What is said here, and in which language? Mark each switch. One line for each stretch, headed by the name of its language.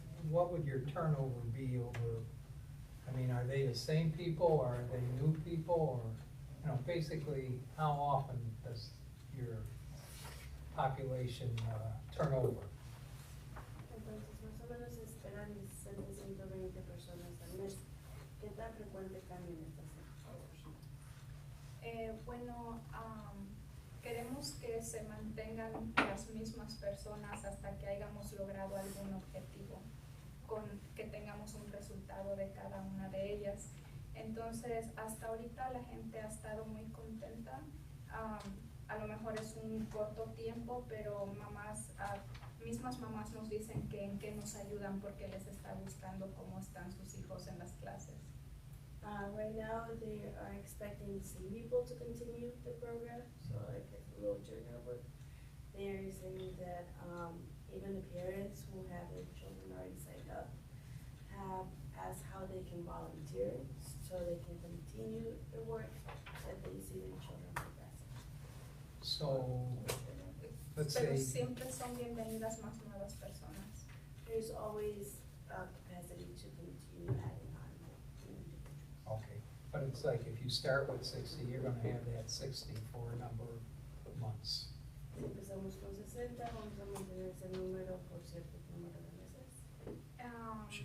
English: What would your turnover be over, I mean, are they the same people, or are they new people, or, you know, basically, how often does your population turn over?
Spanish: Entonces, más o menos esperan 120 personas al mes. ¿Qué tan frecuente cambian estas personas? Bueno, queremos que se mantengan las mismas personas hasta que hayamos logrado algún objetivo, que tengamos un resultado de cada una de ellas. Entonces, hasta ahorita la gente ha estado muy contenta. A lo mejor es un corto tiempo, pero mismas mamás nos dicen que en qué nos ayudan porque les está gustando cómo están sus hijos en las clases.
English: Right now, they are expecting the same people to continue the program, so like a low turnover. They are saying that even the parents who have their children already signed up have asked how they can volunteer so they can continue the work that they see their children progressing. So, let's
Spanish: Pero siempre son bienvenidas más nuevas personas.
English: There's always capacity to continue adding on more individuals. okay, but it's like if you start with 60, you're gonna have that 60 for a number of months.
Spanish: Si empezamos con 60, vamos a mantener ese número por cierto número de meses.